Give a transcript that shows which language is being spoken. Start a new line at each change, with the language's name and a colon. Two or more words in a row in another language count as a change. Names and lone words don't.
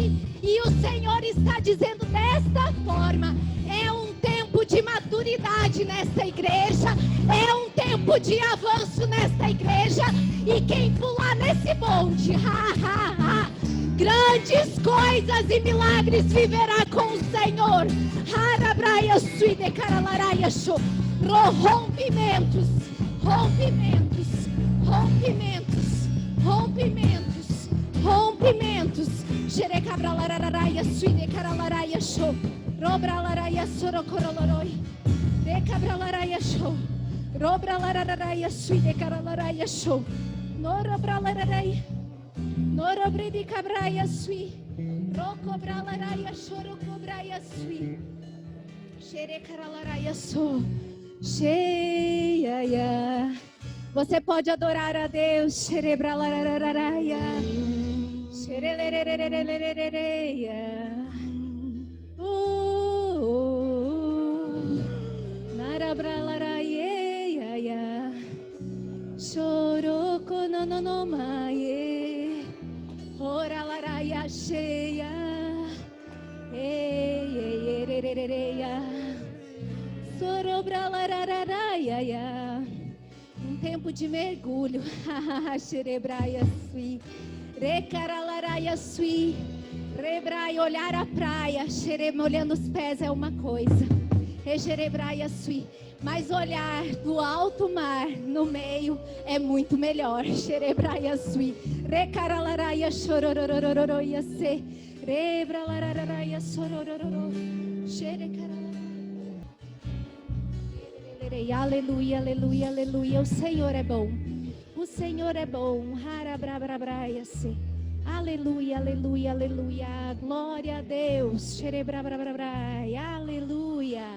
Portuguese: E o Senhor está dizendo desta forma: é um tempo de maturidade nesta igreja, é um tempo de avanço nesta igreja. E quem pular nesse bonde, grandes coisas e milagres viverá com o Senhor. Rompimentos, rompimentos, rompimentos, rompimentos, rompimentos. Xerecabralararaia, suidecaralaraia, show. Robralaraia, sorocoroloroi. Decabralaraia, show. Robralararaia, suidecaralaraia, show. Norobralaraia. Norobredicabraia, sui. Rocobralaraia, chorocobraia, sui. Xerecaralaraia, show. Cheia. Você pode adorar a Deus. Xerebralararaia. Xereleleleleleleia. Narabralaraia. Chorocononomaie. Oralaraia cheia. Eieiererereia. Sorobralararaia. Um tempo de mergulho. Xerebraia sui. Recaralaraia sui. Rebrai, olhar a praia. Xerem, olhando os pés é uma coisa. Regerebraia sui. Mas olhar do alto mar no meio é muito melhor. Xerebraia sui. Recaralaraia chorororororoia se. Rebralararaia sororororo. Xerecaralaraia. Aleluia, aleluia, aleluia. O Senhor é bom. O Senhor é bom. Aleluia, aleluia, aleluia. Glória a Deus. Aleluia.